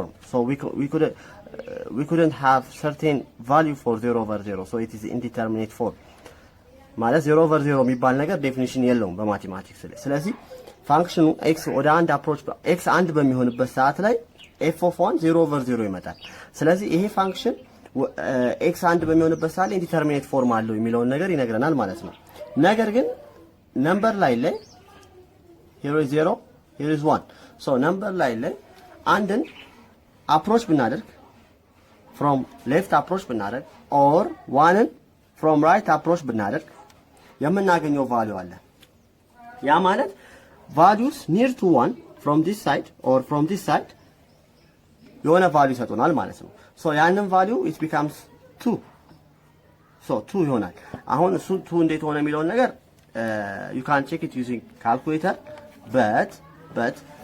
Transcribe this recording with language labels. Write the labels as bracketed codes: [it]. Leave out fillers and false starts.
[en] So we couldn't have certain value for 0 over 0, so it is indeterminate form. [am] ማለት 0 over 0 የሚባል ነገር ዴፊኒሽን የለውም በማቴማቲክስ ላይ። ስለዚህ ፋንክሽኑ x ወደ አንድ አፕሮች x አንድ በሚሆንበት ሰዓት ላይ f of 1 0 over 0 ይመጣል። ስለዚህ ይሄ ፋንክሽን x አንድ በሚሆንበት ሰዓት ላይ ኢንዲተርሚኔት ፎርም አለው የሚለውን ነገር ይነግረናል ማለት ነው። ነገር ግን ነምበር ላይ [en] here is 0, here is 1. [am] so ነምበር ላይ አንድን አፕሮች ብናደርግ [en] from left approach [am] ብናደርግ or ዋንን [en] from right approach [am] ብናደርግ የምናገኘው ቫልዩ አለ። ያ ማለት [en] values near to 1 from this side [am] or from this side የሆነ ቫልዩ ይሰጡናል ማለት ነው። so ያንን ቫልዩ [en] it becomes 2 so [am] 2 ይሆናል። አሁን እሱ 2 እንዴት ሆነ የሚለውን ነገር [en] you can check it using calculator but